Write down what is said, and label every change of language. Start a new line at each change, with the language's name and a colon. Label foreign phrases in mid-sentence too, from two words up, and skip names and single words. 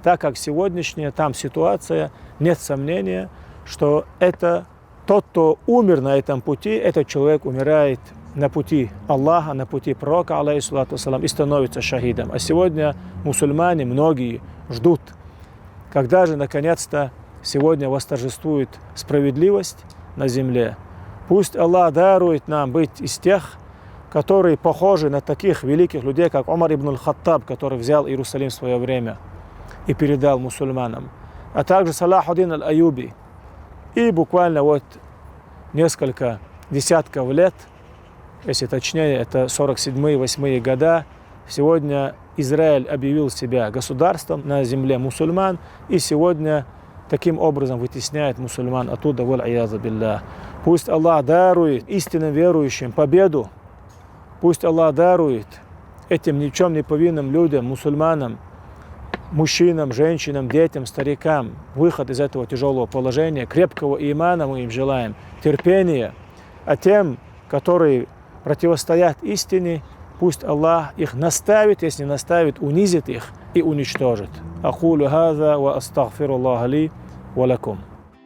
Russian: Так как сегодняшняя там ситуация, нет сомнения, что это тот, кто умер на этом пути, этот человек умирает на пути Аллаха, на пути пророка,
Arabic: عليه الصلاة والسلام,
Russian: и становится шахидом. А сегодня мусульмане, многие ждут, когда же наконец-то сегодня восторжествует справедливость на земле. Пусть Аллах дарует нам быть из тех, которые похожи на таких великих людей, как Умар ибн аль-Хаттаб, который взял Иерусалим в свое время и передал мусульманам, а также Салах-ад-Дин аль-Аюби. И буквально несколько десятков лет, если точнее, это 47-8 года, сегодня Израиль объявил себя государством на земле мусульман, и сегодня таким образом вытесняет мусульман оттуда,
Arabic: والعياذ بالله.
Russian: Пусть Аллах дарует истинным верующим победу, пусть Аллах дарует этим ни в чем не повинным людям, мусульманам, мужчинам, женщинам, детям, старикам выход из этого тяжелого положения, крепкого имана мы им желаем, терпения, а тем, которые противостоят истине, пусть Аллах их наставит, если не наставит, унизит их и уничтожит.
Arabic: أقول هذا وأستغفر الله لي ولكم.